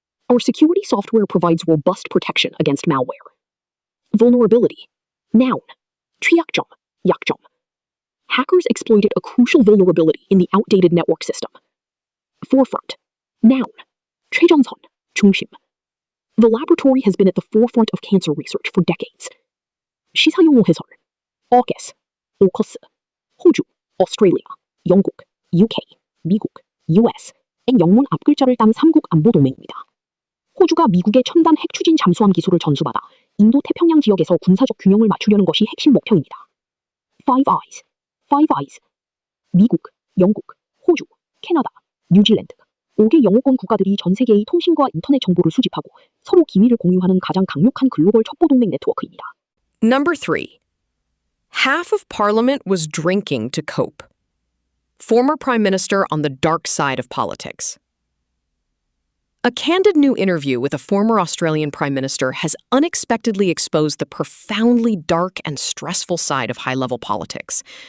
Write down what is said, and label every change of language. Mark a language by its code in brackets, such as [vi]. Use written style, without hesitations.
[en] Our security software provides robust protection against malware. Vulnerability. Noun. [ko] 취약점. 약점. [en] Hackers exploited a crucial vulnerability in the outdated network system. Forefront. Noun. [ko] 최전선. 중심. [en] The laboratory has been at the forefront of cancer research for decades. [ko] 시사용어 해설. AUKUS, AUKUS, 호주, Australia, 영국, UK, 미국, US의 영문 앞글자를 딴 3국 안보동맹입니다. 호주가 미국의 첨단 핵 추진 잠수함 기술을 전수받아 인도 태평양 지역에서 군사적 균형을 맞추려는 것이 핵심 목표입니다. [en] Five Eyes. [ko] 미국, 영국, 호주, 캐나다, 뉴질랜드 5개 영어권 국가들이 전 세계의 통신과 인터넷 정보를 수집하고 서로 기밀을 공유하는 가장 강력한 글로벌 첩보동맹 네트워크입니다. [en] Number 3. Half of Parliament was drinking to cope. Former Prime Minister on the dark side of politics. A candid new interview with a former Australian Prime Minister has unexpectedly exposed the profoundly dark and stressful side of high-level politics.